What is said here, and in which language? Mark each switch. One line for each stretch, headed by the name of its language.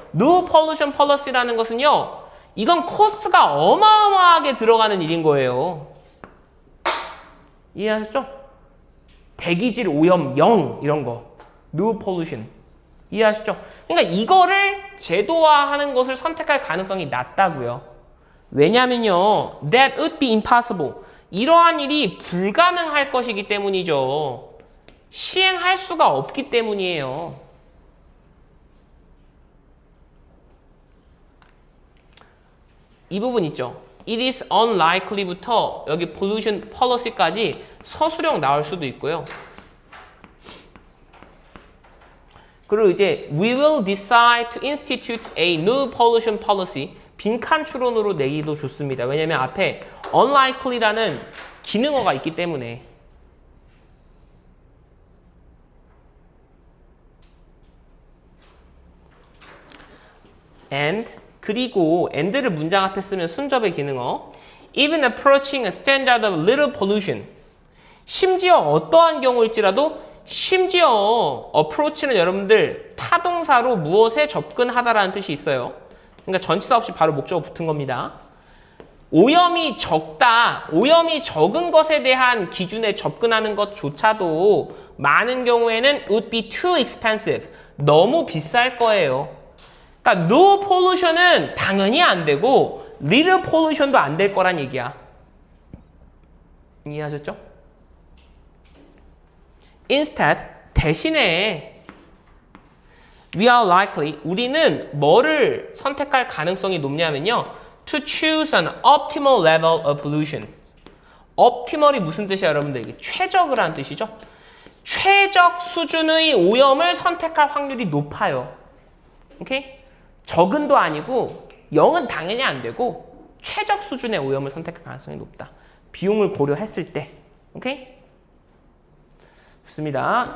English: No pollution policy
Korean: 라는 것은요, 이건 코스트가 어마어마하게 들어가는 일인 거예요. 이해하셨죠? 대기질 오염 0 이런 거.
English: No pollution.
Korean: 이해하셨죠? 그러니까 이거를 제도화하는 것을 선택할 가능성이 낮다고요. 왜냐면요,
English: that would be impossible.
Korean: 이러한 일이 불가능할 것이기 때문이죠. 시행할 수가 없기 때문이에요. 이 부분 있죠.
English: It is unlikely
Korean: 부터 여기 pollution policy까지 서술형 나올 수도 있고요. 그리고 이제
English: we will decide to institute a no pollution policy,
Korean: 빈칸 추론으로 내기도 좋습니다. 왜냐면 앞에 unlikely라는 기능어가 있기 때문에. and, 그리고 and를 문장 앞에 쓰면 순접의 기능어.
English: even approaching a standard of little pollution.
Korean: 심지어 어떠한 경우일지라도, 심지어 approach는 여러분들 타동사로 무엇에 접근하다라는 뜻이 있어요. 그러니까 전치사 없이 바로 목적어 붙은 겁니다. 오염이 적다, 오염이 적은 것에 대한 기준에 접근하는 것조차도 많은 경우에는
English: would be too expensive,
Korean: 너무 비쌀 거예요. 그러니까 no pollution은 당연히 안 되고 little pollution도 안 될 거란 얘기야. 이해하셨죠?
English: Instead,
Korean: 대신에
English: we are likely,
Korean: 우리는 뭐를 선택할 가능성이 높냐면요,
English: to choose an optimal level of pollution.
Korean: optimal이 무슨 뜻이야, 여러분들? 이게 최적을 하는 뜻이죠. 최적 수준의 오염을 선택할 확률이 높아요. 오케이? 적은도 아니고 0은 당연히 안 되고 최적 수준의 오염을 선택할 가능성이 높다. 비용을 고려했을 때. 오케이? 좋습니다.